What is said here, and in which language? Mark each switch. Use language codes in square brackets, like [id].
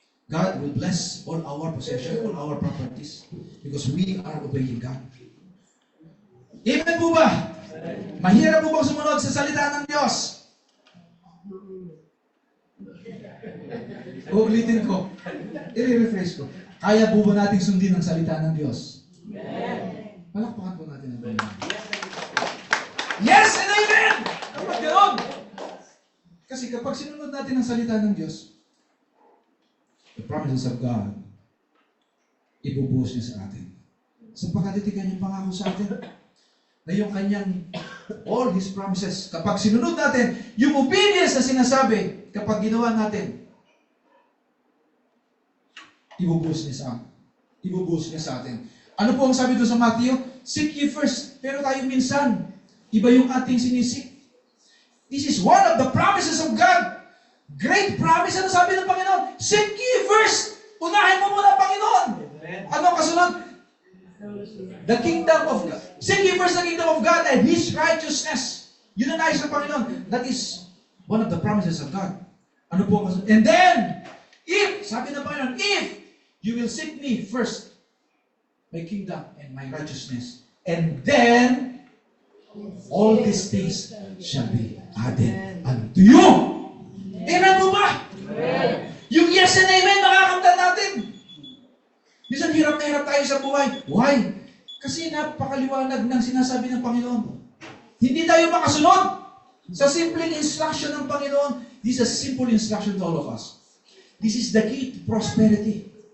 [en] God will bless all our possessions, all our properties, because we are obeying God. [tl] Amen po ba? Mahirap po bang sumunod sa salita ng Diyos? Uulitin ko. I-refresh ko. Kaya po ba natin sundin ang salita ng Diyos? Palakpakan po natin ang Panginoon. [en] Yes and amen! [tl] Dapat ganoon. Kasi kapag sinunod natin ang salita ng Diyos, [en] the promises of God, [tl] ibubuhos niya sa atin. Sapagkat ito kanyang pangako sa atin, na yung kanyang, [en] all His promises, [tl] kapag sinunod natin, yung obedience na sinasabi, kapag ginawa natin, ibubuhos niya sa atin. Ano po ang sabi doon sa Matthew? [en] Seek ye first. [tl] Pero tayo minsan, iba yung ating sinisik. [en] This is one of the promises of God. Great promise. [tl] Ano sabi ng Panginoon? [en] Seek ye first. [tl] Unahin mo muna ang Panginoon. Ano kasunod? [en] The kingdom of God. Seek ye first the kingdom of God and His righteousness. [tl] Yun ang nais ng Panginoon. [en] That is one of the promises of God. [tl] Ano po ang kasunod? [en] And then, [tl] sabi ng Panginoon, [en] if you will seek me first, my kingdom and my righteousness, and then all these things shall be added unto you. [tl] Amen po ba? Amen. Yung [en] yes and amen, [tl] makakamtan natin. Minsan hirap na hirap tayo sa buhay. Why? Kasi napakaliwanag ng sinasabi ng Panginoon. Hindi tayo makasunod sa simpleng instruction ng Panginoon. [en] This is a simple instruction to all of us. This is the key to prosperity.